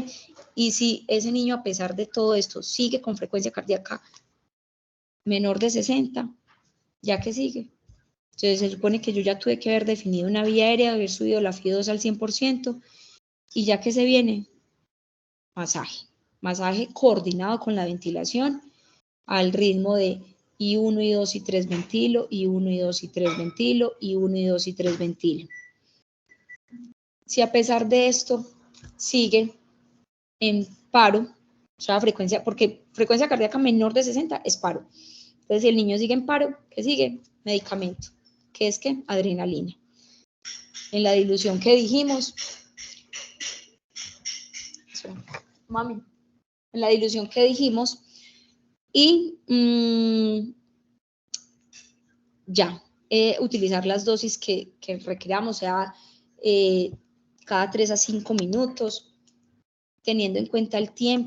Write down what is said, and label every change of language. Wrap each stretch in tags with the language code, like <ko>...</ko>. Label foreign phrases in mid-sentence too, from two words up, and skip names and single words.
<es>Y si ese niño, a pesar de todo esto, sigue con frecuencia cardíaca menor de 60, ¿ya que sigue? Entonces se supone que yo ya tuve que haber definido una vía aérea, haber subido la FIO2 al 100%, y ya que se viene, masaje coordinado con la ventilación al ritmo de I1, I2 y 3 ventilo, I1, I2 y 3 ventilo, I1, I2 y 3 ventilo. Si a pesar de esto sigue en paro, o sea, porque frecuencia cardíaca menor de 60 es paro. Entonces, si el niño sigue en paro, ¿qué sigue? Medicamento. ¿Qué es qué? Adrenalina. En la dilución que dijimos, en la dilución que dijimos, y ya, utilizar las dosis que requeramos, sea cada 3 a 5 minutos, teniendo en cuenta el tiempo.</es>